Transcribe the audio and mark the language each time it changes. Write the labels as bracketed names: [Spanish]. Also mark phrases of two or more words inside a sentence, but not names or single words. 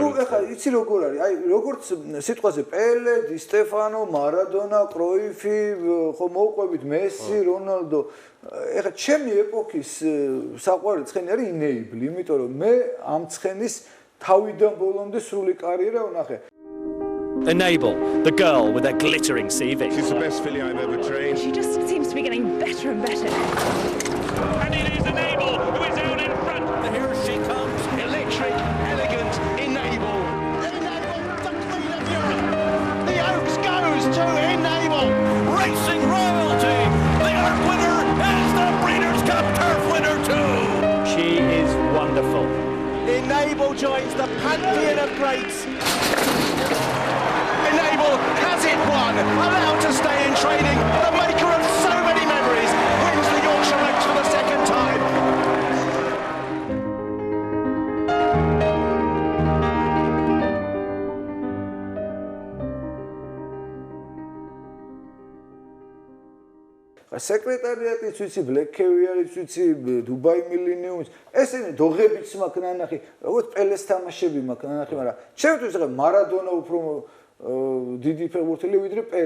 [Georgian] ნუ ეხლა იცი როგორ არის აი როგორც სიტყვაზე პელე დი სტეფანო მარადონა კროიფი ხო მოვყვებით მესი რონალდო ეხლა ჩემი ეპოქის საყვარელი ცხენი არის ინეიბლი იმიტომ რომ მე ამ ცხენის თავიდან ბოლომდე სრული კარიერა ვნახე [English] Enable, the girl with that glittering CV. She's the best filly I've ever trained. She just seems to be getting better and better. And it is Enable who is out in front. Here she comes. Electric, elegant, Enable. Enable, the Queen of Europe. The Oaks goes to Enable. Racing royalty. The Arc winner is the Breeders' Cup Turf winner too. She is wonderful. Enable joins the pantheon of greats. Enable has it won, allowed to stay in training, the maker of so many memories, wins the Yorkshire Oaks for the second time. [Georgian] სეკრეტარიატიც ვიცი, Black Caviar-იც ვიცი, Dubai Millennium-იც, ესენი დოღებიც მაქვს ნანახი, როგორც პელეს თამაშები მაქვს ნანახი, მაგრამ ჩემთვის ახლა მარადონა უფრო დიდი ფეხბურთელი ვიდრე პელე.